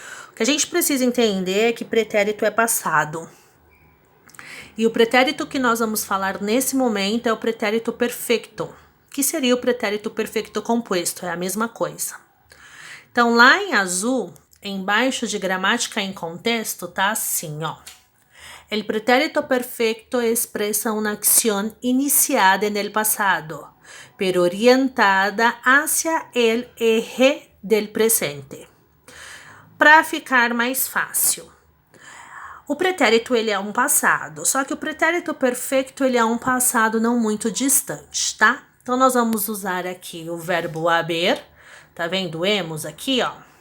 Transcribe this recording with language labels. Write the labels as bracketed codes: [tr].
[pt] O que a gente precisa entender é que pretérito é passado. E o pretérito que nós vamos falar nesse momento é o pretérito perfeito, que seria o pretérito perfeito composto, é a mesma coisa. Então, lá em azul, embaixo de gramática em contexto, tá assim, ó. [es] El pretérito perfecto expresa una acción iniciada en el pasado, pero orientada hacia el eje del presente. [pt] Para ficar mais fácil, o pretérito ele é um passado, só que o pretérito perfeito ele é um passado não muito distante, tá? Então, nós vamos usar aqui o verbo haber, tá vendo? Hemos aqui, ó.